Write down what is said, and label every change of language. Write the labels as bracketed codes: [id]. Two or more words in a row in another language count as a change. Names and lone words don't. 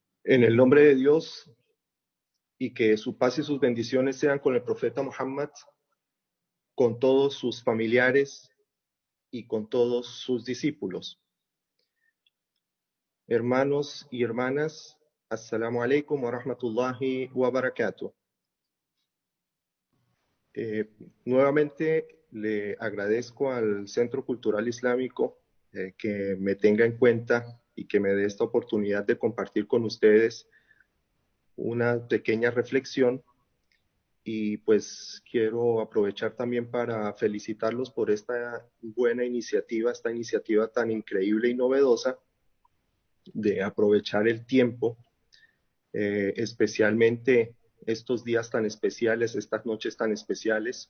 [es] En el nombre de Dios, y que su paz y sus bendiciones sean con el profeta Muhammad, con todos sus familiares y con todos sus discípulos. Hermanos y hermanas, [ar] السلام عليكم ورحمة الله وبركاته. [es] Nuevamente le agradezco al Centro Cultural Islámico que me tenga en cuenta y que me dé esta oportunidad de compartir con ustedes una pequeña reflexión. Y pues quiero aprovechar también para felicitarlos por esta buena iniciativa, esta iniciativa tan increíble y novedosa de aprovechar el tiempo, especialmente estos días tan especiales, estas noches tan especiales.